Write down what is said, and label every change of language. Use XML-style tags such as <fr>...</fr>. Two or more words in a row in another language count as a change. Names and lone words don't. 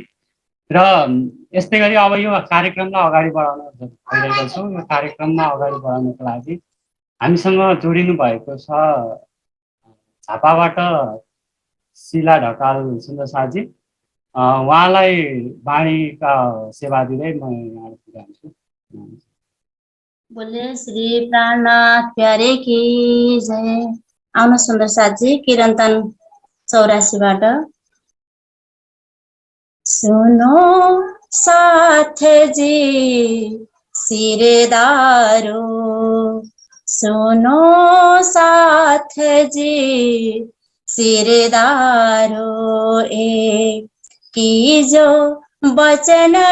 <ne>र यस्तै गरी अब यो कार्यक्रमलाई अगाडि बढाउन गइरहेको छौँ। यो कार्यक्रममा अगाडि बढाउनको लागि हामीसँग जोडिनु भएको छ झापाबाट शिला ढकाल सुन्दर साथी। उहाँलाई वाणीका सेवा दिँदै म यहाँ पुर्याउँछु।</ne> <hi>बोले श्री प्राणनाथ प्यारे की जय।</hi> <ne>आउनु सुन्दर साथी किरन्तन 84बाट।</ne> <hi>सुनो साथ जी सिरदारो सुनो साथ जी सिरदारो ए की जो वचन</hi>